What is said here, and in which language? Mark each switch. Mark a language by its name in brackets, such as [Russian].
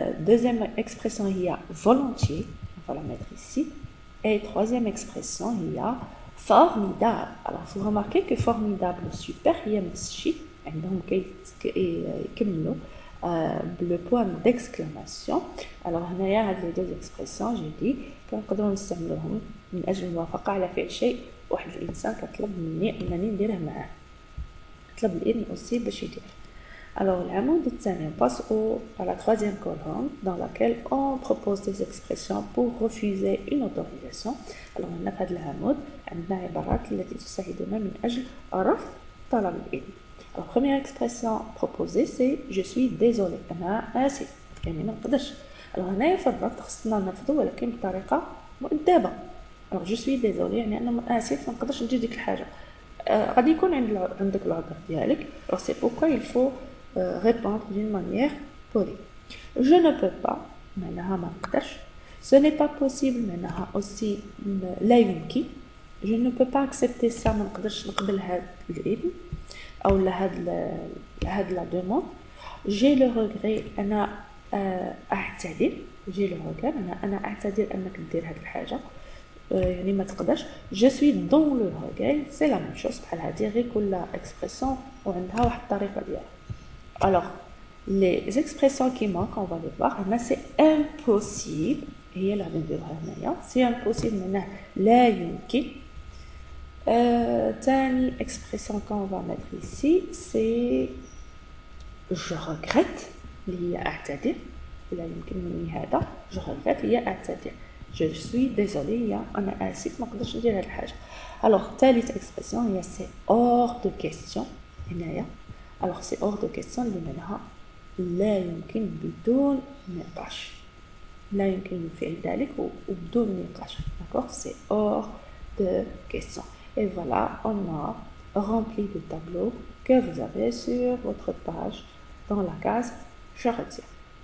[French] Deuxième expression il y a volontiers, on va la mettre ici. Et troisième expression il y a formidable. Alors il faut remarquer que formidable super il y a مسشي عندهم يكملوا le point d'exclamation. [Arabic] alors هنايا هاد les deux expressions j'ai dit كنقدروا نستعملوهم من اجل الموافقه على فعل شيء واحد الانسان كطلب مني انني نديره معاه. طلب الإذن aussi باش يدير. [French] alors العمود الثاني on passe à la troisième colonne dans laquelle on propose des expressions pour refuser une autorisation. [Arabic] alors هنا في هذا العمود عندنا عبارات التي تساعدنا من أجل رفض طلب الإذن. [French] alors première expression proposée c'est je suis désolé أنا آسف يعني ما نقدرش. [Arabic] alors هنايا في الرفض خصنا نرفضو ولكن بطريقة مؤدبة. alors je suis désolé يعني أنا آسف ما نقدرش ندير ديك الحاجة. غادي يكون عندك العذر ديالك. [French] alors c'est pourquoi il faut répondre d'une manière polie. je ne peux pas معناها ما نقدرش. Ce n'est pas possible منها aussi لا يمكن. Je ne peux pas accepter ça. [Arabic] ما نقدرش نقبل هذا الابن أو هاد la demande. [French] J'ai le regret أنا أعتذر. [Arabic] J'ai le regret أنا أعتذر أنك دير هاد الحاجة. [French] يعني ما تقدرش. Je suis dans le regret. C'est la même chose. [Arabic] بحال هادي غير كل expression وعندها واحد الطريقة ديالها. [French] Alors les expressions qui manquent, on va les voir. C'est impossible. [Arabic] هي اللي غادي نديروها هنايا. C'est impossible معناه لا يمكن. [French] تاني expression qu'on va mettre ici, c'est je regrette. [Arabic] اللي هي أعتذر. لا يمكن مني هذا. [French] Je regrette هي أعتذر. [Arabic] Je suis désolé هي أنا آسف ما نقدرش ندير هاد الحاجة. [French] Alors ثالث expression هي c'est hors de question. [Arabic] هنايا. Alors c'est hors de question اللي منها لا يمكن بدون نقاش. لا يمكن فعل ذلك وبدون نقاش. [French] D'accord? C'est hors de question. Et voilà, on a rempli le tableau que vous avez sur votre page dans la case « Je retire ».